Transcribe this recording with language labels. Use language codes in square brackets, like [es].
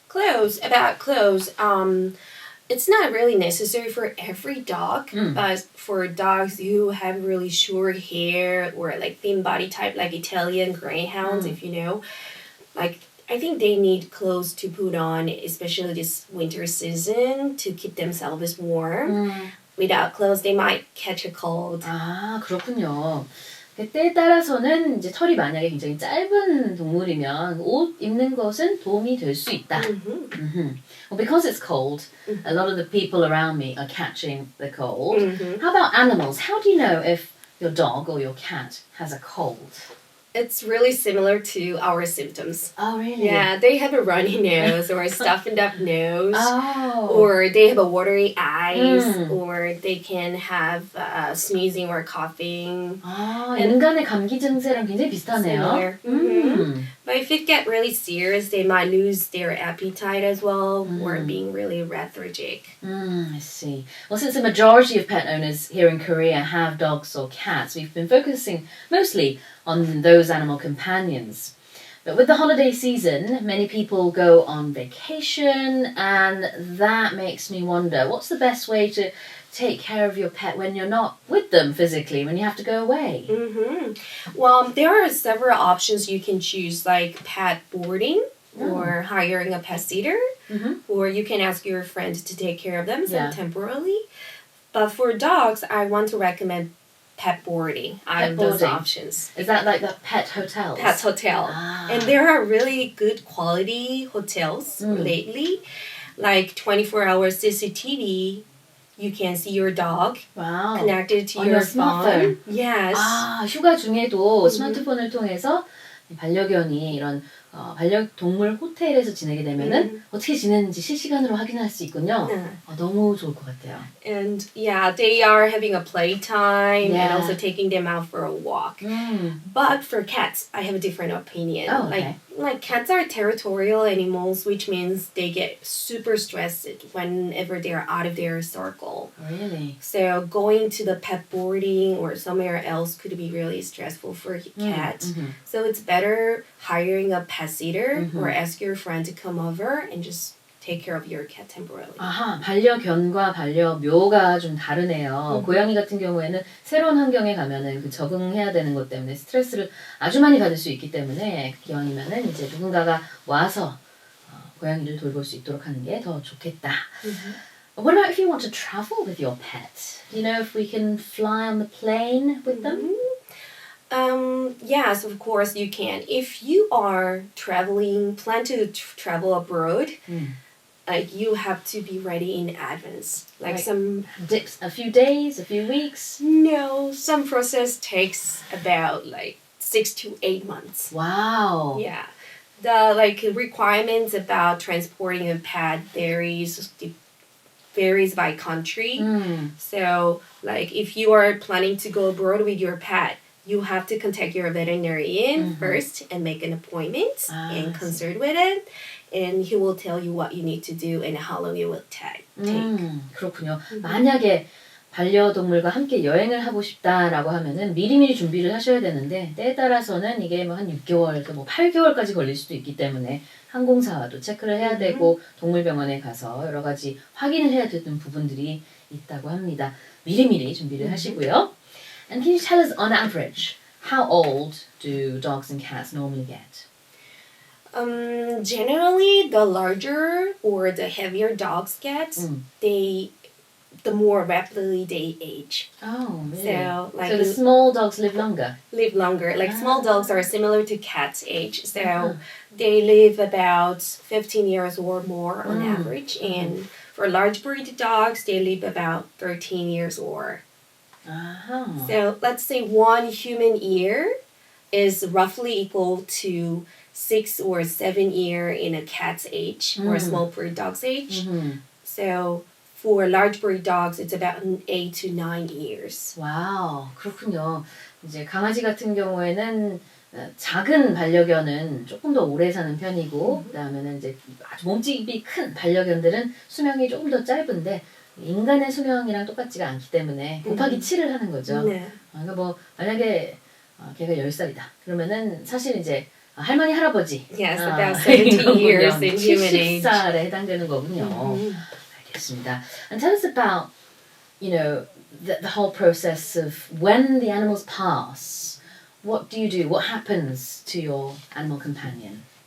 [en] About clothes, it's not really necessary for every dog, but for dogs who have really short hair or like thin body type like Italian greyhounds, if you know, I think they need clothes to put on, especially this winter season, to keep themselves warm. Without clothes, they might catch a cold. [ko] 그렇군요. 때에 따라서는 이제 털이 만약에 굉장히 짧은 동물이면 옷 입는 것은 도움이 될 수 있다. [en] Well, because it's cold, a lot of the people around me are catching the cold. How about animals? How do you know if your dog or your cat has a cold? It's really similar to our symptoms. Oh, really? Yeah, they have a runny nose or a stuffed up nose. Or they have a watery eyes. Or they can have sneezing or coughing. [ko] 인간의 감기 증세랑 굉장히 비슷하네요. [en] But if it gets really serious, they might lose their appetite as well or being really lethargic. I see. Well, since the majority of pet owners here in Korea have dogs or cats, we've been focusing mostly on those animal companions. But with the holiday season, many people go on vacation, and that makes me wonder, what's the best way to take care of your pet when you're not with them physically, when you have to go away? Well, there are several options you can choose, like pet boarding or hiring a pet sitter, or you can ask your friend to take care of them temporarily. But for dogs, I want to recommend pet boarding out of those options. Is that like the pet hotels? Pet hotel. And there are really good quality hotels lately, like 24-hour CCTV. You can see your dog connected to your phone. Yes. [ko] 휴가 중에도 스마트폰을 통해서 반려견이 이런 반려동물 호텔에서 지내게 되면은 어떻게 지내는지 실시간으로 확인할 수 있군요. 너무 좋을 것 같아요. [en] And yeah, they are having a playtime and also taking them out for a walk. But for cats, I have a different opinion. Oh, okay. Like cats are territorial animals, which means they get super stressed whenever they're out of their circle. Really? So going to the pet boarding or somewhere else could be really stressful for a cat. So it's better hiring a pet sitter or ask your friend to come over and just take care of your cat temporarily. [ko] 아하, 반려견과 반려묘가 좀 다르네요. 고양이 같은 경우에는 새로운 환경에 가면은 그 적응해야 되는 것 때문에 스트레스를 아주 많이 받을 수 있기 때문에 기왕이면은 이제 누군가가 와서 고양이를 돌볼 수 있도록 하는 게 더 좋겠다. [en] What about if you want to travel with your pet? Do you know if we can fly on the plane with them? Yes, of course you can. If you are plan to travel abroad, like you have to be ready in advance. Like some dips, a few days, a few weeks? No, some process takes about like 6 to 8 months. Wow. Yeah. The requirements about transporting a pet varies by country. So like if you are planning to go abroad with your pet, you have to contact your veterinarian first and make an appointment and consult with it. And he will tell you what you need to do and how long it will take. [ko] 그렇군요. 만약에 반려동물과 함께 여행을 하고 싶다라고 하면은 미리미리 준비를 하셔야 되는데 때에 따라서는 이게 뭐 한 6개월에서 뭐 8개월까지 걸릴 수도 있기 때문에 항공사와도 체크를 해야 되고 동물병원에 가서 여러 가지 확인을 해야 되는 부분들이 있다고 합니다. 미리미리 준비를 하시고요. [en] And can you tell us on average how old do dogs and cats normally get? Generally, the larger or the heavier dogs get, the more rapidly they age. Oh, really? So the small dogs live longer? Live longer. Like small dogs are similar to cats' age. So they live about 15 years or more on average. And for large breed dogs, they live about 13 years or. So let's say 1 human year is roughly equal to 6 or 7 years in a cat's age or a small breed dog's age. So for large breed dogs, it's about 8 to 9 years. [ko] 와우, 그렇군요. 이제 강아지 같은 경우에는 작은 반려견은 조금 더 오래 사는 편이고, 그다음에는 이제 아주 몸집이 큰 반려견들은 수명이 조금 더 짧은데 인간의 수명이랑 똑같지가 않기 때문에 곱하기 7을 하는 거죠. 네. 그러니까 뭐 만약에 걔가 10살이다. 그러면은 사실 이제 할머니 할아버지 [en] Yes, about 70 years in human age. [ko] 70살에 해당되는 거군요. 알겠습니다. [en] And tell us about, the whole process of when the animals pass. What do you do? What happens to your animal companion?